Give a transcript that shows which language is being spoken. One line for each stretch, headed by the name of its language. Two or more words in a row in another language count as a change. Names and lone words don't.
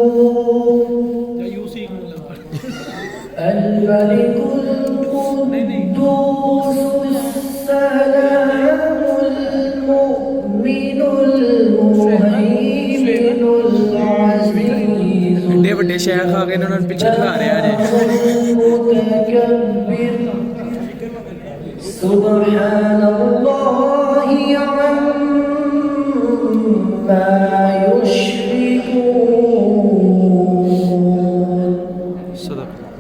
Arabic: الملك القدوس السلام المؤمن المهيمن العزيز
Punjabi: ਵੱਡੇ ਸ਼ੇਖ ਆ ਗਏ ਨੇ ਉਹਨਾਂ ਨੂੰ ਪਿੱਛੇ ਦਿਖਾ ਰਿਹਾ ਨੇ
Arabic: المتكبر سبحان الله عما يشركون صدق